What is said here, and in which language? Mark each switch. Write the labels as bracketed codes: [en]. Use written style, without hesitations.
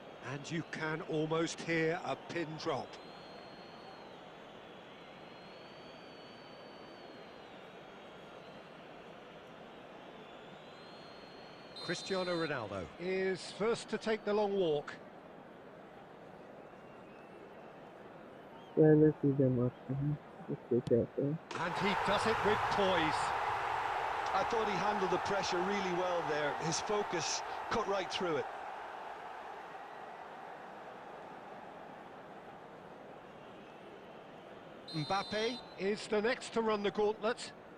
[en] And you can almost hear a pin drop. Cristiano Ronaldo is first to take the long walk. [hi] पहले सीधे मारते हैं इससे क्या होता है [en] And he does it with poise. I thought he handled the pressure really well there. His focus cut right through it. Mbappe is the next to run the gauntlet.